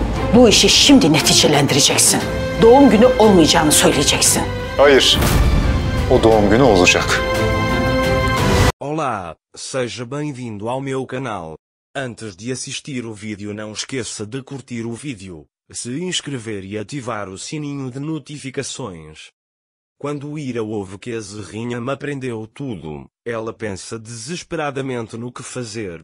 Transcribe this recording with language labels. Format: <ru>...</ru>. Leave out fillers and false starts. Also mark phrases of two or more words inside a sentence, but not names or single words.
<tr>Bu işi şimdi neticelendireceksin. Doğum günü olmayacağını söyleyeceksin. Hayır. O doğum günü olacak.</tr> <pt>Olá, seja bem-vindo ao meu canal. Antes de assistir o vídeo não esqueça de curtir o vídeo, se inscrever e ativar o sininho de notificações. Quando Ira ouve que a Zerrinha me aprendeu tudo, ela pensa desesperadamente no que fazer.</pt>